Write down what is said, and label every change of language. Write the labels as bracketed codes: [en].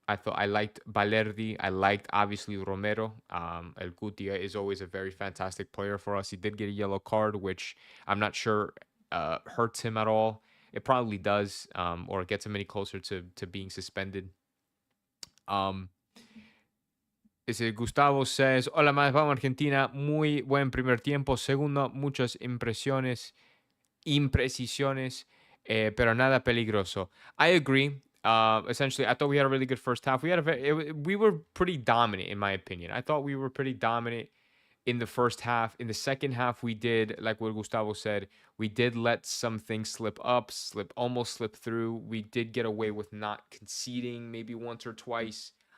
[en] I liked Balerdi. I liked, obviously, Romero. El Cutia is always a very fantastic player for us. He did get a yellow card, which I'm not sure hurts him at all. It probably does, or gets him any closer to being suspended. Gustavo says, [es] hola, más vamos Argentina, muy buen primer tiempo. Segundo, muchas imprecisiones, pero nada peligroso. [en] I agree. Essentially, I thought we had a really good first half. We had we were pretty dominant, in my opinion. I thought we were pretty dominant in the first half. In the second half, we did, like what Gustavo said, we did let some things almost slip through. We did get away with not conceding maybe once or twice.